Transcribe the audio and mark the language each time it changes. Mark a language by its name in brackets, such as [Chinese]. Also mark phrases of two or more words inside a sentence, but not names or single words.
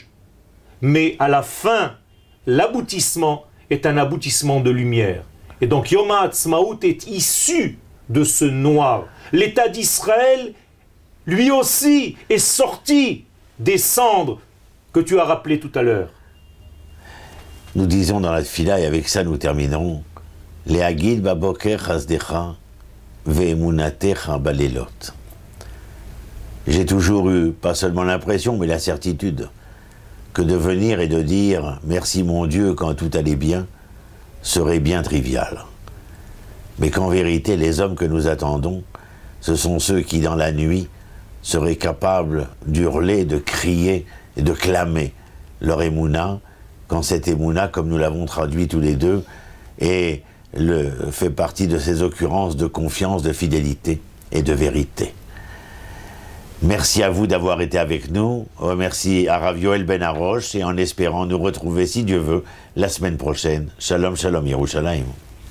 [French] Mais à la fin, l'aboutissement est un aboutissement de lumière. Et donc Yom HaAtzmaut est issu de ce noir. L'État d'Israël, lui aussi, est sorti des cendres que tu as rappelées tout à l'heure. Nous disons dans la Tfila, et avec ça nous terminerons, [Hebrew] להגיד בבוקר חסדך ואמונתך בלילות. [French] J'ai toujours eu, pas seulement l'impression, mais la certitude, que de venir et de dire « Merci mon Dieu quand tout allait bien » serait bien trivial. Mais qu'en vérité, les hommes que nous attendons, ce sont ceux qui, dans la nuit, seraient capables d'hurler, de crier et de clamer leur émouna, quand cette émouna, comme nous l'avons traduit tous les deux, fait partie de ces occurrences de confiance, de fidélité et de vérité. Merci à vous d'avoir été avec nous. Merci à Rav Yoel Ben Arosh et en espérant nous retrouver, si Dieu veut, la semaine prochaine. [Hebrew] שלום, שלום, ירושלים.